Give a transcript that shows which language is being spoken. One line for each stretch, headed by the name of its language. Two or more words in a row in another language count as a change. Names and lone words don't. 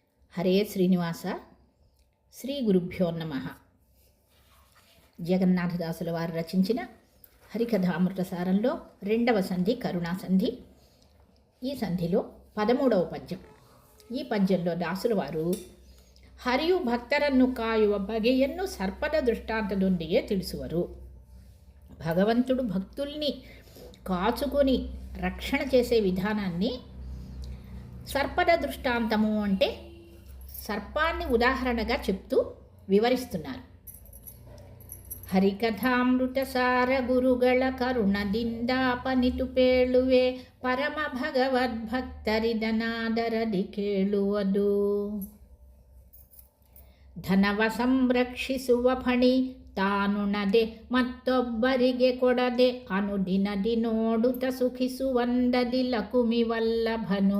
Telugu: హరే శ్రీనివాస. శ్రీ గురుభ్యో నమ. జగన్నాథదాసుల వారు రచించిన హరికథామృతసారంలో 2వ సంధి కరుణా సంధి. ఈ సంధిలో 13వ పద్యం. ఈ పద్యంలో దాసుల వారు
Kannada: ಹರಿಯು ಭಕ್ತರನ್ನು ಕಾಯುವ ಬಗೆಯನ್ನು ಸರ್ಪದ ದೃಷ್ಟಾಂತದೊಂದಿಗೆ ತಿಳಿಸುವರು.
Telugu: భగవంతుడు భక్తుల్ని కాచుకొని రక్షణ చేసే విధానాన్ని సర్పద దృష్టాంతము అంటే సర్పాన్ని ఉదాహరణగా చెప్తూ వివరిస్తున్నారు.
Kannada: ಹರಿಕಥಾಮೃತಸಾರ ಗುರುಗಳ ಕರುಣದಿಂದಾಪನಿತು ಪೇಳುವೆ ಪರಮ ಭಗವದ್ಭಕ್ತರಿದನಾದರದಿ ಕೇಳುವುದು. ಧನವ ಸಂರಕ್ಷಿಸುವ ಫಣಿ ತಾನುಣದೆ ಮತ್ತೊಬ್ಬರಿಗೆ ಕೊಡದೆ ಅನುದಿನದಿ ನೋಡುತ್ತ ಸುಖಿಸುವಂದದಿ ಲಕುಮಿ ವಲ್ಲಭನು.